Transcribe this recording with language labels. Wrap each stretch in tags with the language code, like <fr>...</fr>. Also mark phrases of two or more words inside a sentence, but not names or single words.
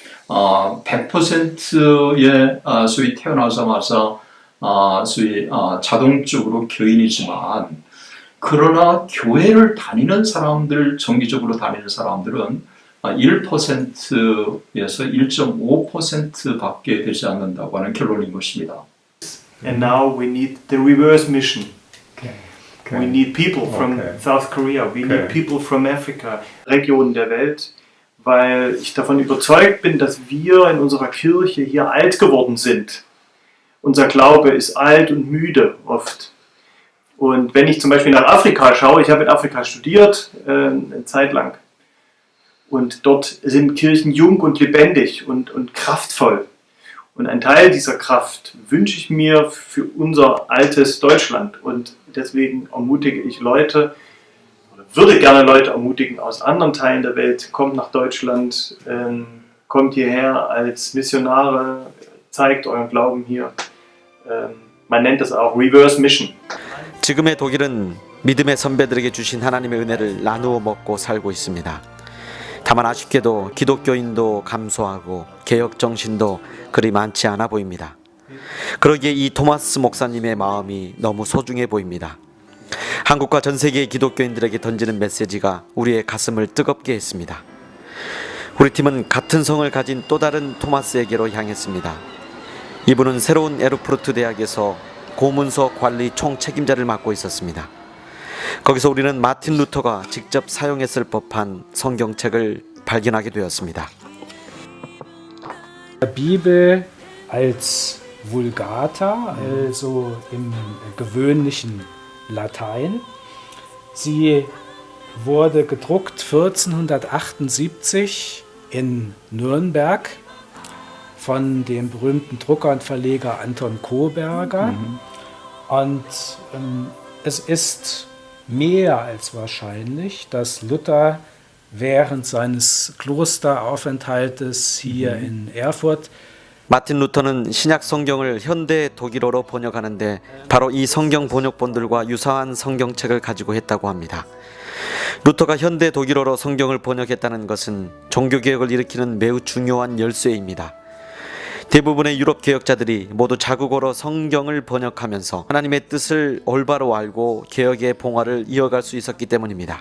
<ko>100%의 소위 태어나자마자 소위 자동적으로 교인이지만, 그러나 교회를 다니는 사람들, 정기적으로 다니는 사람들은 1%에서 1.5% 밖에 되지 않는다고 하는 결론인 것입니다.</ko> <en>And now we need the reverse mission. We need people from South Korea, we need people from Africa,</en> <de>Regionen der Welt, weil ich davon überzeugt bin, dass wir in unserer Kirche hier alt geworden sind. Unser Glaube ist alt und müde oft. Und wenn ich zum Beispiel nach Afrika schaue, ich habe in Afrika studiert, eine Zeit lang, und dort sind Kirchen jung und lebendig und kraftvoll. Und einen Teil dieser Kraft wünsche ich mir für unser altes Deutschland. Und deswegen ermutige ich Leute, oder würde gerne Leute ermutigen aus anderen Teilen der Welt, kommt nach Deutschland, kommt hierher als Missionare, zeigt euren Glauben hier. Man nennt das auch</de> <en>Reverse Mission.</en> <ko>지금의 독일은 믿음의 선배들에게 주신 하나님의 은혜를 나누어 먹고 살고 있습니다. 다만 아쉽게도 기독교인도 감소하고 개혁 정신도 그리 많지 않아 보입니다. 그러기에 이 토마스 목사님의 마음이 너무 소중해 보입니다. 한국과 전 세계의 기독교인들에게 던지는 메시지가 우리의 가슴을 뜨겁게 했습니다. 우리 팀은 같은 성을 가진 또 다른 토마스에게로 향했습니다. 이분은 새로운 에르푸르트 대학에서 고문서 관리 총책임자를 맡고 있었습니다. 거기서 우리는 마틴 루터가 직접 사용했을 법한 성경책을 발견하게 되었습니다.</ko> <de>Bibel als Vulgata, also im gewöhnlichen Latein. Sie wurde gedruckt 1478 in Nürnberg von dem berühmten Drucker und Verleger Anton Koberger. Und es ist mehr als wahrscheinlich, dass Luther während seines Klosteraufenthaltes hier in Erfurt</de> <ko>마틴 루터는 신약 성경을 현대 독일어로 번역하는데 바로 이 성경 번역본들과 유사한 성경책을 가지고 했다고 합니다. 루터가 현대 독일어로 성경을 번역했다는 것은 종교개혁을 일으키는 매우 중요한 열쇠입니다. 대부분의 유럽 개혁자들이 모두 자국어로 성경을 번역하면서 하나님의 뜻을 올바로 알고 개혁의 봉화를 이어갈 수 있었기 때문입니다.</ko>